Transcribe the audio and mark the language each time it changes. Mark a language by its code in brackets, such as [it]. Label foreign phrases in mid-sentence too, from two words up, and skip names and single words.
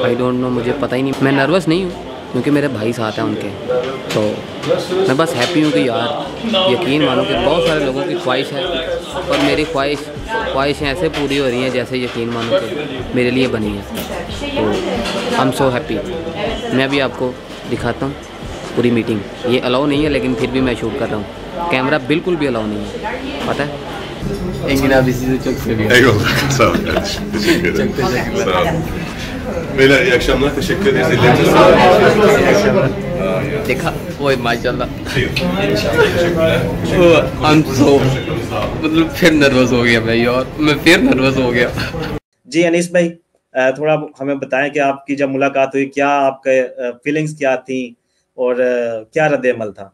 [en] I don't know, [hi] मुझे पता ही नहीं। मैं नर्वस नहीं हूँ क्योंकि मेरे भाई साथ हैं उनके, तो मैं बस हैप्पी हूँ कि यार यकीन मानो कि बहुत सारे लोगों की ख्वाहिश है और मेरी ख्वाहिशें ऐसे पूरी हो रही हैं जैसे यकीन मानो कि मेरे लिए बनी है। [en] तो I am so happy. [hi] मैं अभी आपको दिखाता हूँ पूरी मीटिंग। ये अलाउ नहीं है लेकिन फिर भी मैं शूट कर रहा हूँ। कैमरा बिल्कुल भी अलाउ नहीं है, पता है। [tr] एंगिन abi sizi çok seviyorum. Eyvallah. Sağ ol kardeşim. Teşekkür ederim. Çok teşekkürler. Sağ olun. Beyler iyi akşamlar. Teşekkür ederiz. Ellerinize sağlık. [hi] देखा वो माशाल्लाह। [tr] Teşekkürler. [hi] मतलब फिर नर्वस हो गया भाई, और मैं फिर नर्वस हो गया। जी अनीस भाई, थोड़ा हमें बताएं कि आपकी जब मुलाकात हुई क्या आपके फीलिंग्स क्या थी और क्या रद्द-ए-अमल था?